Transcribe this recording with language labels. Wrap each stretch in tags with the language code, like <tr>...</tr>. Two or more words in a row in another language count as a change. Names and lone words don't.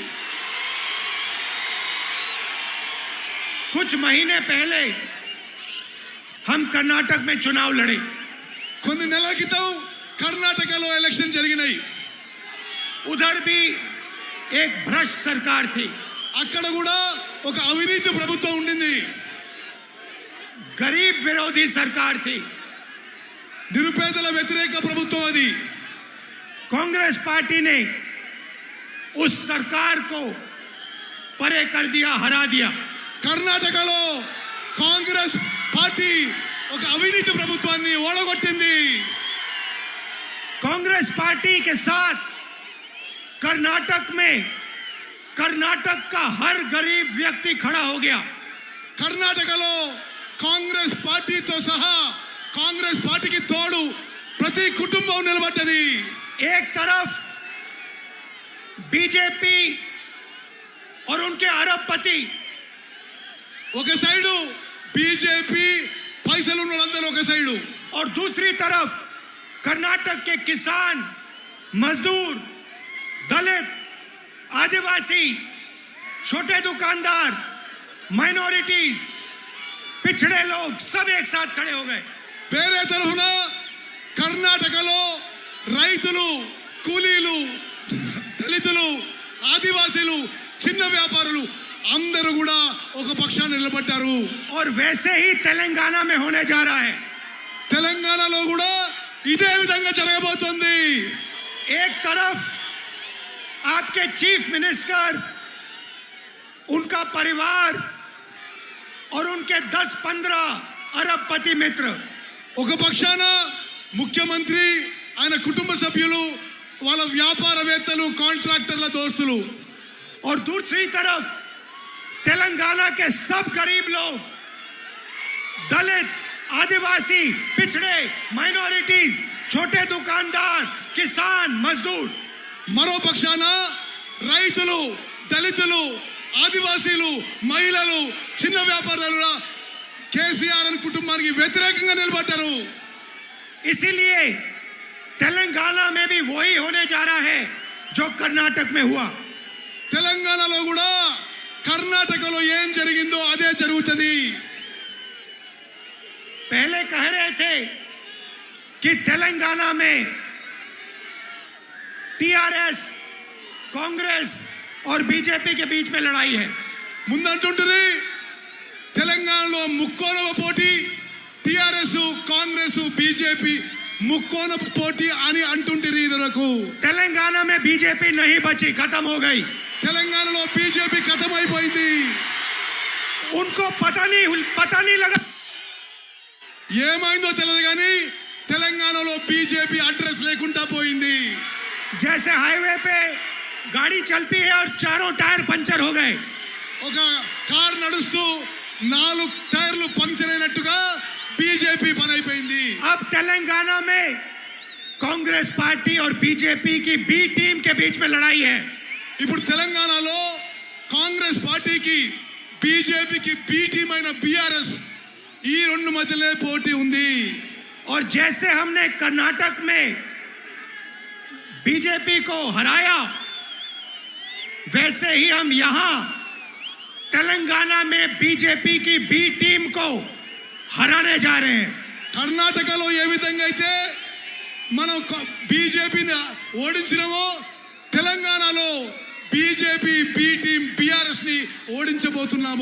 <hi>कुछ महीने पहले हम कर्नाटक में चुनाव लड़े.</hi> <te>కొన్ని నెలల క్రితం కర్ణాటకలో ఎలక్షన్ జరిగినాయి.</te> <hi>उधर भी एक भ्रष्ट सरकार थी.</hi> <te>అక్కడ కూడా ఒక అవినీతి ప్రభుత్వం ఉండింది.</te> <hi>गरीब विरोधी सरकार थी.</hi> <te>నిరుపేదల వ్యతిరేక ప్రభుత్వం అది.</te> <hi>कांग्रेस पार्टी ने उस सरकार को परे कर दिया, हरा दिया.</hi> <te>కర్ణాటకలో కాంగ్రెస్ పార్టీ ఒక అవినీతి ప్రభుత్వాన్ని ఓడగొట్టింది.</te> <hi>कांग्रेस पार्टी के साथ कर्नाटक में कर्नाटक का हर गरीब व्यक्ति खड़ा हो गया.</hi> <te>కర్ణాటకలో కాంగ్రెస్ పార్టీతో సహా కాంగ్రెస్ పార్టీకి తోడు ప్రతి కుటుంబం నిలబడ్డది.</te> <hi>एक तरफ बीजेपी और उनके अरबपति,</hi> <te>ఒక సైడు బీజేపీ పైసలు ఉన్న వాళ్ళందరూ ఒక సైడు,</te> <hi>और दूसरी तरफ कर्नाटक के किसान, मजदूर, दलित, आदिवासी, छोटे दुकानदार, माइनॉरिटीज, पिछड़े लोग सब एक साथ खड़े हो गए.</hi> <te>వేరే తరఫున కర్ణాటకలో రైతులు, కూలీలు, దళితులు, ఆదివాసీలు, చిన్న వ్యాపారులు అందరూ కూడా ఒక పక్షాన్ని నిలబడ్డారు.</te> <hi>और वैसे ही तेलंगाना में होने जा रहा है.</hi> <te>తెలంగాణలో కూడా ఇదే విధంగా జరగబోతోంది.</te> <hi>एक तरफ आपके</hi> <en>chief minister,</en> <hi>उनका परिवार और उनके 10-15 अरबपति मित्र,</hi> <te>ఒక పక్షాన ముఖ్యమంత్రి, ఆయన కుటుంబ సభ్యులు, వాళ్ళ వ్యాపారవేత్తలు, కాంట్రాక్టర్ల దోస్తులు,</te> <hi>और दूसरी तरफ तेलंगाना के सब गरीब लोग, दलित, आदिवासी, पिछड़े, माइनॉरिटीज, छोटे दुकानदार, किसान, मजदूर.</hi> <te>మరో పక్షాన రైతులు, దళితులు, ఆదివాసీలు, మహిళలు, చిన్న వ్యాపారులు కేసీఆర్ అని కుటుంబానికి వ్యతిరేకంగా నిలబడ్డారు.</te> <hi>इसीलिए तेलंगाना में भी वही होने जा रहा है जो कर्नाटक में हुआ.</hi> <te>తెలంగాణలో కూడా కర్ణాటకలో ఏం జరిగిందో అదే జరుగుతుంది.</te> <hi>पहले कह रहे थे कि तेलंगाना में टीआरएस, कांग्रेस और बीजेपी के बीच में लड़ाई है।</hi> <te>ముందంటుంటుంది తెలంగాణలో ముక్కోనవ పోటీ టిఆర్ఎస్ కాంగ్రెస్ బీజేపీ ముక్కోనవ పోటీ అని అంటుంటుంది ఇదరకు</te> <hi>तेलंगाना में बीजेपी नहीं बची, खत्म हो गई।</hi> <te>తెలంగాణలో బీజేపీ ఖతమైపోయింది</te> <hi>उनको पता नहीं लगा</hi> <te>ఏమైందో తెలియదు కానీ తెలంగాణలో బీజేపీ అడ్రస్ లేకుండా పోయింది</te> <hi>जैसे हाईवे पे गाड़ी चलती है और चारों</hi> <en>tyre puncture</en> <hi>हो गए,</hi> <te>ఒక కార్ నడుస్తూ 4 టైర్లు పంక్చర్ అయినట్టుగా బీజేపీ పని అయిపోయింది</te> <hi>अब तेलंगाना में कांग्रेस पार्टी और बीजेपी की</hi> <en>B team</en> <hi>के बीच में लड़ाई है।</hi> <te>ఇప్పుడు తెలంగాణలో కాంగ్రెస్ పార్టీకి బీజేపీకి</te> <en>B team</en> <te>అయిన బీఆర్ఎస్ ఈ రెండు మధ్యలో పోటీ ఉంది</te> <hi>और जैसे हमने कर्नाटक में बीजेपी को हराया, वैसे ही हम यहां तेलंगाना में बीजेपी की</hi> <en>B team</en> <hi>को हराने जा रहे हैं।</hi> <te>కర్ణాటకలో ఏ విధంగా అయితే మనం బీజేపీని ఓడించినామో తెలంగాణలో బీజేపీ</te> <en>B team</en> <te>బీఆర్ఎస్ ని ఓడించబోతున్నాము</te>